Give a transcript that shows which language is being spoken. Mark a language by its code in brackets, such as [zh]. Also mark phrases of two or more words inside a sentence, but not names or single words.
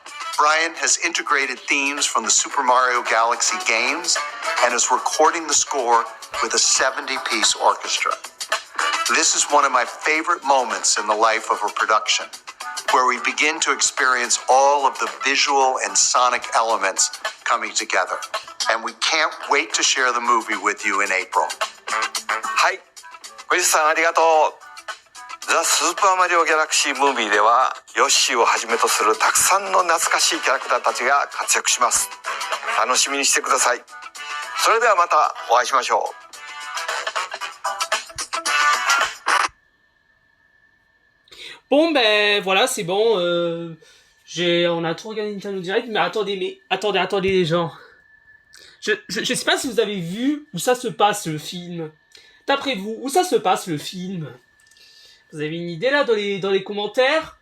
[en] Brian has integrated themes from the Super Mario Galaxy games and is recording the score with a 70-piece orchestra. This is one of my favorite moments in the life of a production, where we begin to experience all of the visual and sonic elements coming together. And we can't wait to share the movie with you in April. [ja] はい、クリスさんありがとう。ザ・スーパーマリオギャラクシームービーではヨッシーをはじめとするたくさんの懐かしいキャラクターたちが活躍します。楽しみにしてください。それではまたお会いしましょう。 [fr] Bon, ben voilà, c'est bon. On a tout regardé Nintendo Direct, mais attendez les gens. Je sais pas si vous avez vu où ça se passe le film. D'après vous, où ça se passe le film? Vous avez une idée là dans les commentaires?